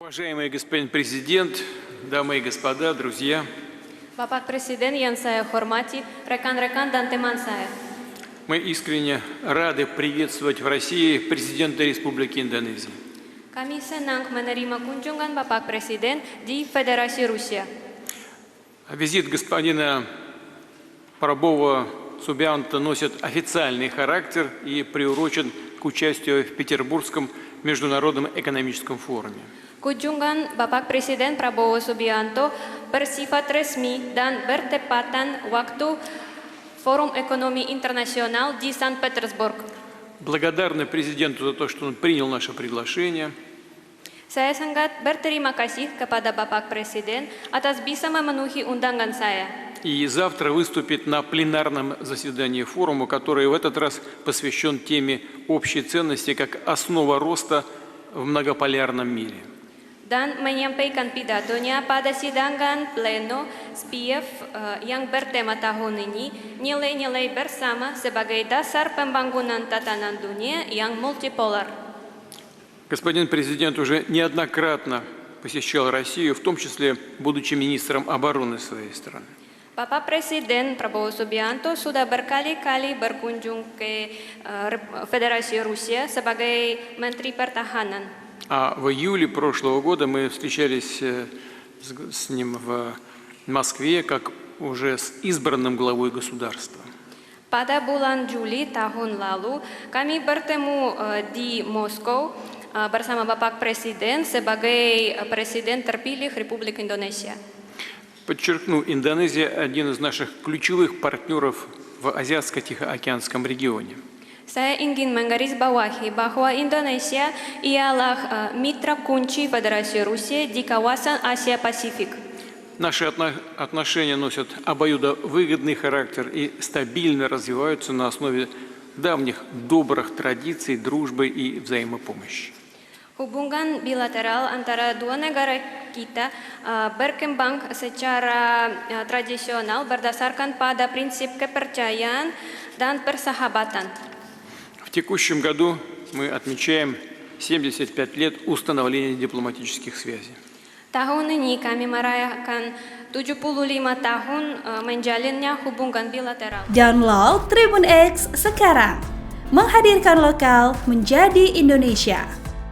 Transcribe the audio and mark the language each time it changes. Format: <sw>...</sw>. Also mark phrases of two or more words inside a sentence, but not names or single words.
<ru>Уважаемый господин президент, дамы и господа, друзья,</ru> <id>Bapak Presiden yang saya hormati, rekan-rekan dan teman saya.</id> <ru>мы искренне рады приветствовать в России президента Республики Индонезия.</ru> <id>Kami senang menerima kunjungan Bapak Presiden di Federasi Rusia.</id> <ru>Визит господина Прабова Субианто носит официальный характер и приурочен к участию в Петербургском международном экономическом форуме.</ru> <id>Kunjungan Bapak Presiden Prabowo Subianto bersifat resmi dan bertepatan waktu Forum Ekonomi Internasional di St. Petersburg.</id> <ru>Благодарны президенту за то, что он принял наше приглашение.</ru> <id>Saya sangat berterima kasih kepada Bapak Presiden atas bisa memenuhi undangan saya.</id> <ru>И завтра выступит на пленарном заседании форума, который в этот раз посвящен теме общей ценности как основа роста в многополярном мире.</ru> <id>Dan menyampaikan pidatonya pada sidangan pleno SPIEF yang bertema tahun ini nilai-nilai bersama sebagai dasar pembangunan tatanan dunia yang multipolar.</id> <ru>Господин президент уже неоднократно посещал Россию, в том числе будучи министром обороны своей страны.</ru> <id>Bapak Presiden Prabowo Subianto sudah berkali-kali berkunjung ke Federasi Rusia sebagai Menteri Pertahanan.</id> <ru>А в июле прошлого года мы встречались с ним в Москве как уже с избранным главой государства.</ru> <id>Pada bulan Juli tahun lalu, kami bertemu di Moskow bersama Bapak Presiden sebagai Presiden terpilih Republik Indonesia.</id> <ru>Подчеркну, Индонезия – один из наших ключевых партнеров в Азиатско-Тихоокеанском регионе.</ru> <id>Saya ingin menggarisbawahi bahwa Indonesia ialah mitra kunci Federasi Rusia di kawasan Asia Pasifik.</id> <ru>Наши отношения носят обоюдовыгодный характер и стабильно развиваются на основе давних добрых традиций, дружбы и взаимопомощи.</ru> <id>Hubungan bilateral antara dua negara kita berkembang secara tradisional berdasarkan pada prinsip kepercayaan dan persahabatan.</id> <ru>В текущем году мы отмечаем 75 лет установления дипломатических связей.</ru> <id>Tahun ini kami merayakan 75 tahun menjalinnya hubungan bilateral. Download Tribun X sekarang, menghadirkan lokal menjadi Indonesia.</id>